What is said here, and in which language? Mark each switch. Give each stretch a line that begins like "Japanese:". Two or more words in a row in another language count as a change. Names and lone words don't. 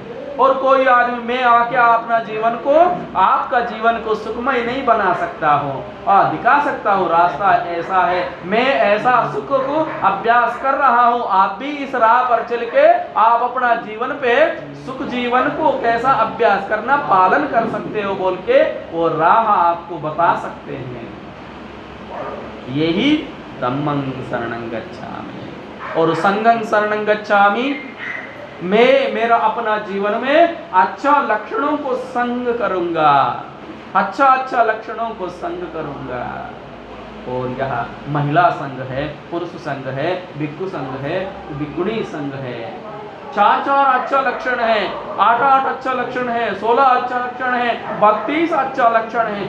Hindi: और कोई आदमी मैं आके अपना जीवन को, आपका जीवन को सुखमय नहीं बना सकता हूँ और दिखा सकता हूँ रास्ता ऐसा है, मैं ऐसा सुख को अभ्यास कर रहा हूँ, आप भी इस राह पर चल के आप अपना जीवन पे सुख जीवन को कैसा अभ्यास करना पालन कर सकते हो बोल के वो राह आपको बता सकते हैं।
Pali: यही धम्मं शरणं गच्छामि। और संघं शरणं गच्छामि,
Hindi: मैं मेरा अपना जीवन में अच्छा लक्षणों को संग करूंगा, अच्छा लक्षणों को संग करूंगा। और यह महिला संघ है, पुरुष संघ है, भिक्षु संघ है, भिक्षुणी संघ है। 4 अच्छा लक्षण है, 8 अच्छा लक्षण है, 16 अच्छा लक्षण है, 32 अच्छा लक्षण है।